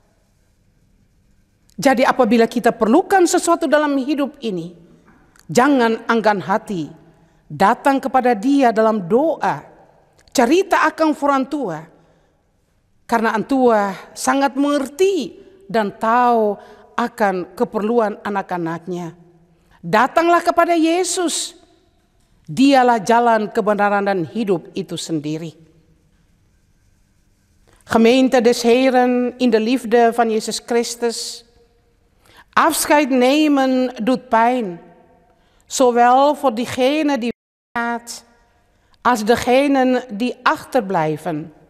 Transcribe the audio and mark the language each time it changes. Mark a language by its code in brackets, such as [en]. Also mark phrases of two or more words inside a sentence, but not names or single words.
[id] Jadi apabila kita perlukan sesuatu dalam hidup ini, jangan enggan hati, datang kepada Dia dalam doa, cerita akan orang tua, karena antua sangat mengerti dan tahu akan keperluan anak-anaknya. Datanglah kepada Yesus, Dialah jalan kebenaran dan hidup itu sendiri. [nl] Gemeente des Heren in de liefde van Jezus Christus, afscheid nemen doet pijn. Zowel voor diegenen die gaat, als degenen die achterblijven.